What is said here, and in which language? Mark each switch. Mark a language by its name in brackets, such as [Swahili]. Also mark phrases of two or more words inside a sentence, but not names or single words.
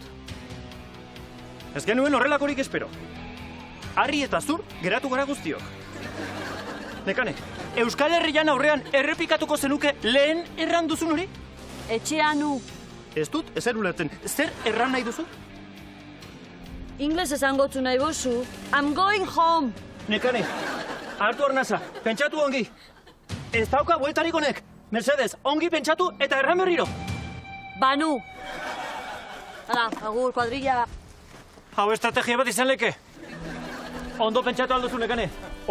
[Basque] Ez genuen horrelakorik espero. Harri eta zur geratu gara guztiok. Nekane, Euskal Herrian aurrean errepikatuko zenuke lehen erran duzun hori? Etxean nu. Ez dut, ezer ulertzen. Zer erran nahi duzu? Ingles esango nahi bozu. [English] I'm going home. [Basque] Nekane, hartu arnaza, pentsatu ongi. Ez dauka bueltarik honek. Mercedes, ongi pentsatu eta erran berriro. Banu. Hala, agur, kuadrilla. Hau estrategia bat izan leke. Ondo pentsatu alduzu, Nekane.